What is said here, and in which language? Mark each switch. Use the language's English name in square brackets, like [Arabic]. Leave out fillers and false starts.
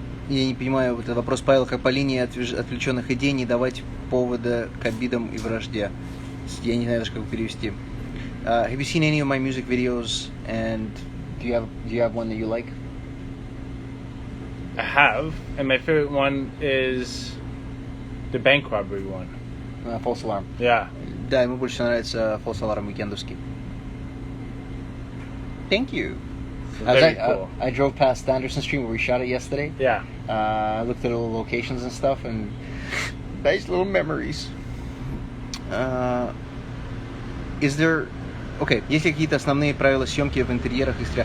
[Russian] Я не понимаю, вот этот вопрос Павел, как по линии отвлеченных идей не давать повода к обидам и вражде. Я не знаю даже, как перевести. [English] Have you seen any of my music videos, and do you have one that you like? I have, and my favorite one is the bank robbery one. False Alarm. Yeah. [Russian] Да, ему больше нравится False Alarm уикендовский. [English] Thank you. Cool. I drove past Anderson Street where we shot it yesterday. Yeah. I looked at all the locations and stuff, and nice little memories. Is there... [Russian] Okay, есть ли какие-то основные правила съемки в интерьерах?